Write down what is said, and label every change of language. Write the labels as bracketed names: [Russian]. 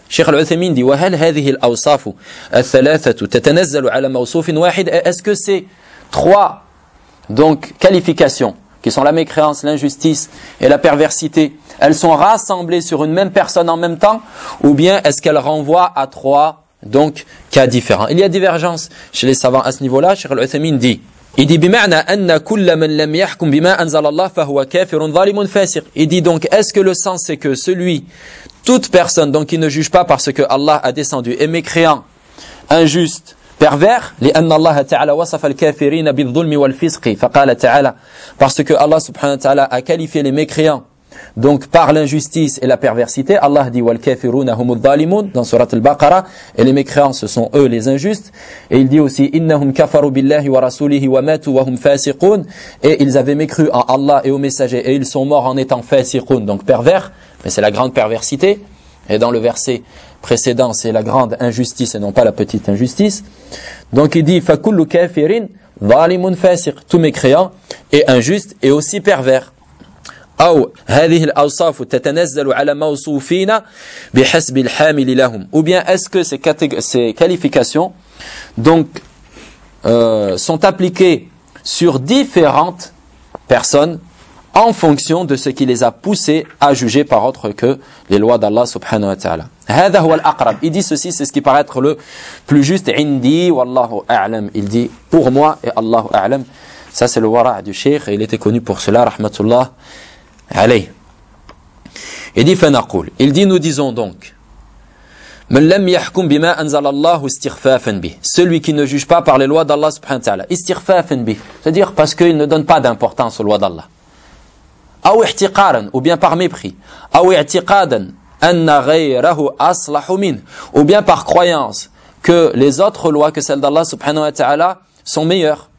[French] Cheikh Al-Uthaymin dit, [Arabic] وَهَلْ هَذِهِ الْأَوْصَافُ الثَّلَاثَةُ تَتَنَزَّلُ عَلَى مَوْصُوفٍ وَاحِدٍ, [French] est-ce que ces trois donc qualifications, qui sont la mécréance, l'injustice et la perversité, elles sont rassemblées sur une même personne en même temps, ou bien est-ce qu'elles renvoient à trois donc cas différents? Il y a divergence chez les savants à ce niveau-là. Cheikh Al-Uthaymin dit, il dit [Arabic] بمعنى ان كل من لم يحكم بما انزل الله فهو كافر ظالم فاسق. [French] Il dit donc, est-ce que le sens c'est que celui, toute personne donc qui ne juge pas parce que Allah a descendu est mécréant, injuste, pervers, [Arabic] لان الله تعالى وصف الكافرين بالظلم والفسق فقال تعالى, [French] parce que Allah subhanahu wa ta'ala a qualifié les mécréants donc par l'injustice et la perversité. Allah dit [Arabic] والكافرون هم الظالمون [French] dans sourate البقرة, et les mécréants ce sont eux les injustes. Et il dit aussi [Arabic] إنهم كفروا بالله ورسوله وماتوا وهم فاسقون, [French] et ils avaient mécru en Allah et au messager et ils sont morts en étant [Arabic] فاسقون, [French] donc pervers, mais c'est la grande perversité. Et dans le verset précédent, c'est la grande injustice et non pas la petite injustice. Donc il dit [Arabic] فكل كافر ظالم فاسق, [French] tout mécréant est injuste et aussi pervers. [Arabic] أو هذه الأوصاف تتنزل على موصوفين بحسب الحامل لهم. [French] Ou bien est-ce que ces qualifications donc sont appliquées sur différentes personnes en fonction de ce qui les a poussées à juger par autre que les lois d'Allah subhanahu wa ta'ala. [Arabic] هذا هو الأقرب. [French] Il dit ceci, c'est ce qui paraît être le plus juste. [Arabic] عندي والله أعلم. [French] Il dit pour moi et Allah أعلم. Ça c'est le wara du Cheikh et il était connu pour cela. Rahmatullah. Allez. Il dit [Arabic] فنقول. [French] Il dit nous disons donc. [Arabic] من لم يحكم بما أنزل الله استخفافا به. [French] Celui qui ne juge pas par les lois d'Allah subhanahu wa ta'ala. [Arabic] استخفافا به. [French] C'est-à-dire parce qu'il ne donne pas d'importance aux lois d'Allah. [Arabic] أو احتقارا, [French] ou bien par mépris. [Arabic] أو اعتقادا أن غيره أصلح منه, [French] ou bien par croyance que les autres lois que celles d'Allah subhanahu wa ta'ala sont meilleures.